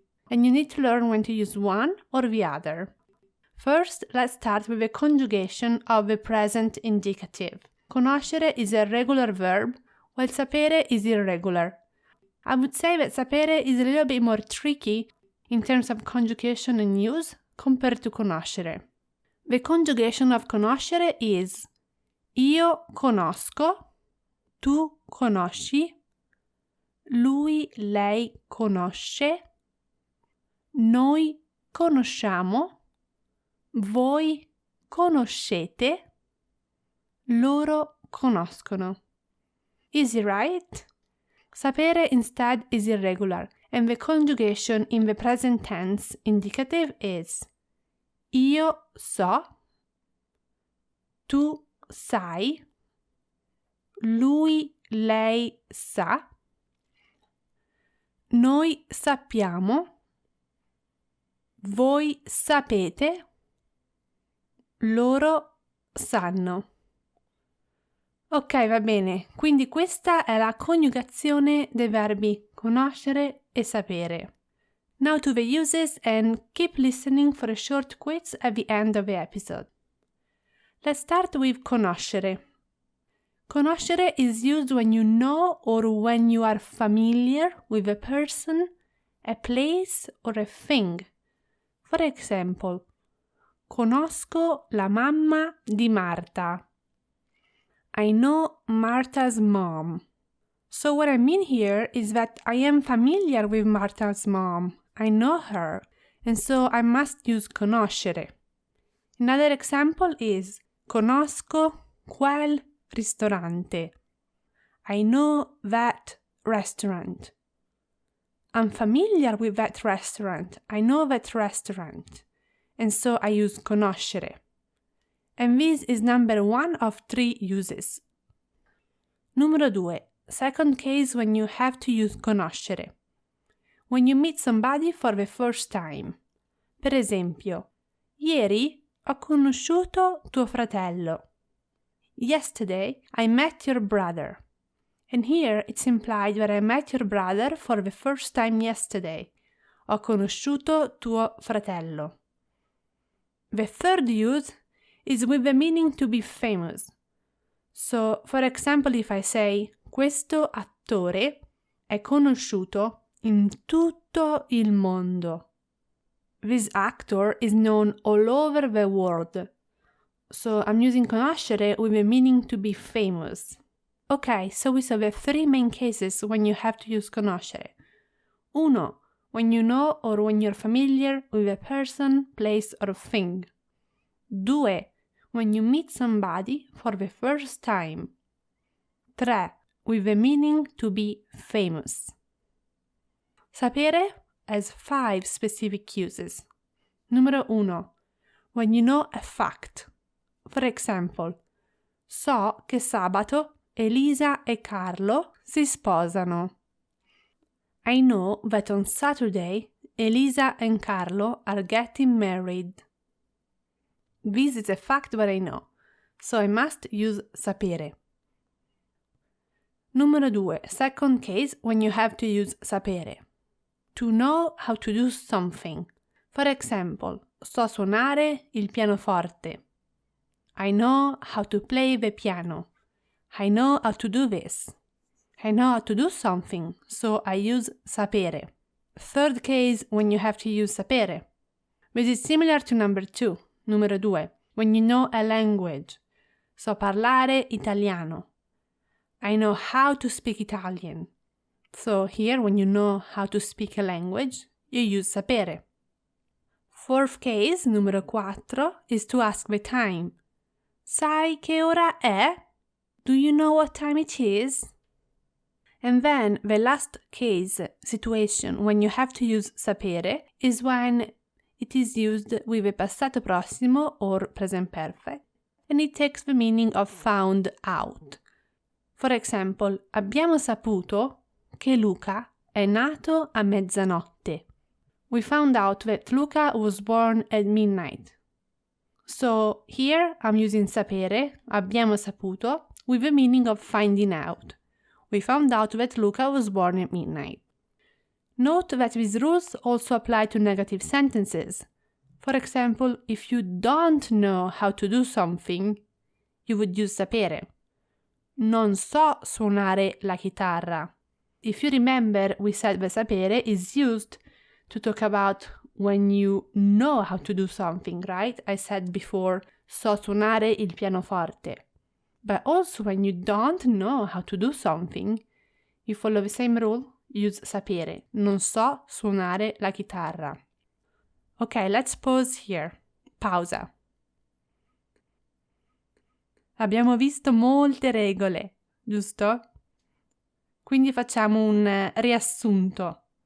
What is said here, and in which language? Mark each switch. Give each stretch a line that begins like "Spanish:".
English: And you need to learn when to use one or the other. First, let's start with the conjugation of the present indicative. Conoscere is a regular verb, while sapere is irregular. I would say that sapere is a little bit more tricky in terms of conjugation and use compared to conoscere. The conjugation of conoscere is
Italian: io conosco, tu conosci, lui, lei conosce, noi conosciamo, voi conoscete, loro conoscono.
English: Easy, right? Sapere instead is irregular, and the conjugation in the present tense indicative is
Italian: io so, tu sai, lui, lei sa, noi sappiamo, voi sapete, loro sanno. Ok, va bene, quindi questa è la coniugazione dei verbi conoscere e sapere.
English: Now to the uses and keep listening for a short quiz at the end of the episode. Let's start with conoscere. Conoscere is used when you know or when you are familiar with a person, a place or a thing. For example,
Italian: conosco la mamma di Marta.
English: I know Marta's mom. So what I mean here is that I am familiar with Marta's mom. I know her, and so I must use conoscere. Another example is
Italian: conosco quel ristorante.
English: I know that restaurant. I'm familiar with that restaurant. I know that restaurant. And so I use conoscere. And this is number 1 of 3 uses.
Italian: Numero 2.
English: Second case when you have to use conoscere. When you meet somebody for the first time.
Italian: Per esempio, ieri ho conosciuto tuo fratello.
English: Yesterday I met your brother. And here it's implied that I met your brother for the first time yesterday.
Italian: Ho conosciuto tuo fratello.
English: The third use is with the meaning to be famous. So, for example, if I say,
Italian: questo attore è conosciuto in tutto il mondo.
English: This actor is known all over the world. So I'm using conoscere with the meaning to be famous. Okay, so we saw the 3 main cases when you have to use conoscere. 1. When you know or when you're familiar with a person, place or thing. 2. When you meet somebody for the first time. 3. With the meaning to be famous. Sapere has 5 specific uses.
Italian: Numero 1.
English: When you know a fact. For example,
Italian: so che sabato Elisa e Carlo si sposano.
English: I know that on Saturday Elisa and Carlo are getting married. This is a fact that I know, so I must use sapere.
Italian: Numero 2.
English: Second case when you have to use sapere. To know how to do something. For example,
Italian: so suonare il pianoforte.
English: I know how to play the piano. I know how to do this. I know how to do something, so I use sapere. Third case, when you have to use sapere. This is similar to number 2,
Italian: numero 2,
English: when you know a language.
Italian: So parlare italiano.
English: I know how to speak Italian. So here, when you know how to speak a language, you use sapere. Fourth case,
Italian: numero 4,
English: is to ask the time.
Italian: Sai che ora è?
English: Do you know what time it is? And then the last case, situation, when you have to use sapere, is when it is used with a passato prossimo or present perfect, and it takes the meaning of found out. For example,
Italian: abbiamo saputo che Luca è nato a mezzanotte.
English: We found out that Luca was born at midnight. So here I'm using sapere,
Italian: abbiamo saputo,
English: with the meaning of finding out. We found out that Luca was born at midnight. Note that these rules also apply to negative sentences. For example, if you don't know how to do something, you would use sapere.
Italian: Non so suonare la chitarra.
English: If you remember, we said that sapere is used to talk about when you know how to do something, right? I said before,
Italian: so suonare il pianoforte.
English: But also when you don't know how to do something, you follow the same rule, use sapere.
Italian: Non so suonare la chitarra.
English: Ok, let's pause here.
Italian: Pausa. Abbiamo visto molte regole, giusto? Quindi facciamo un riassunto.